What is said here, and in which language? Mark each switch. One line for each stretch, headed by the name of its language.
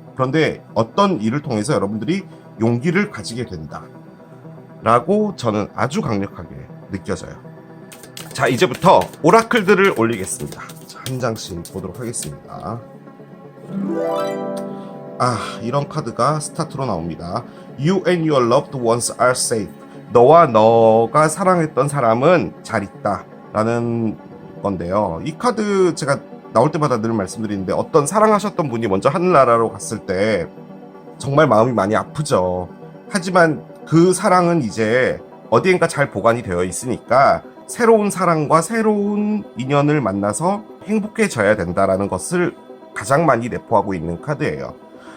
Korean: 그런데 어떤 일을 통해서 여러분들이 용기를 가지게 된다 라고 저는 아주 강력하게 느껴져요. 자, 이제부터 오라클들을 올리겠습니다. 자, 한 장씩 보도록 하겠습니다. 이런 카드가 스타트로 나옵니다.
English: You and your loved ones are safe.
Korean: 너와 너가 사랑했던 사람은 잘 있다 라는 건데요. 이 카드 제가 나올 때마다 늘 말씀드리는데 어떤 사랑하셨던 분이 먼저 하늘나라로 갔을 때 정말 마음이 많이 아프죠. 하지만 그 사랑은 이제 어디엔가 잘 보관이 되어 있으니까 새로운 사랑과 새로운 인연을 만나서 행복해져야 된다라는 것을 가장 많이 내포하고 있는 카드예요.